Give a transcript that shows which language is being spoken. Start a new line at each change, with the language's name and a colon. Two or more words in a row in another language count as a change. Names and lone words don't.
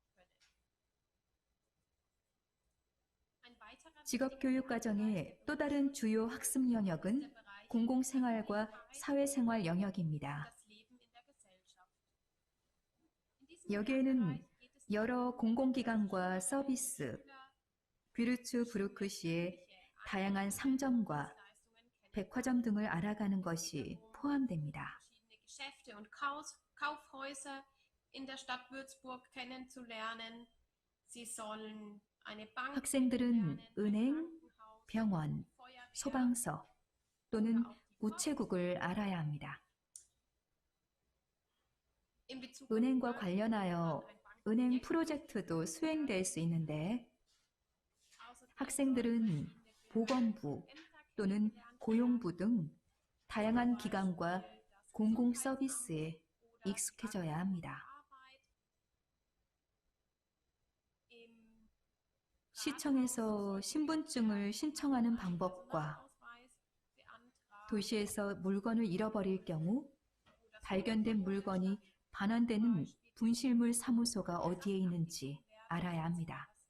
Korean: 직업교육과정의 또 다른 주요 학습 영역은 공공생활과 사회생활 영역입니다. 여기에는 여러 공공기관과 서비스, 뷰르츠부르크시의 다양한 상점과 백화점 등을 알아가는 것이 포함됩니다.
German: Geschäfte und Kaufhäuser in der Stadt Würzburg kennenzulernen. Sie sollen eine Bank
Korean: 학생들은
German: kennenlernen,
Korean: 은행,
German: ein Krankenhaus,
Korean: 병원,
German: Feuerwehr,
Korean: 소방서 또는 우체국을 알아야 합니다.
German: in Bezug auf
Korean: 은행과
German: die
Korean: 관련하여
German: Bank, ein
Korean: 은행
German: Bankprojekt,
Korean: 프로젝트도 수행될 수 있는데
German: außerdem
Korean: 학생들은
German: sollen in der
Korean: 보건부
German: Ämter
Korean: 또는
German: kennengelernt
Korean: 고용부 등 다양한 기관과
German: werden, das
Korean: 공공
German: Gesundheitsamt
Korean: 서비스에
German: oder
Korean: 익숙해져야 합니다.
German: Arbeit. Im
Korean: 시청에서 신분증을 신청하는 방법과 도시에서 물건을 잃어버릴 경우 발견된 물건이 반환되는 분실물 사무소가 어디에 있는지 알아야 합니다.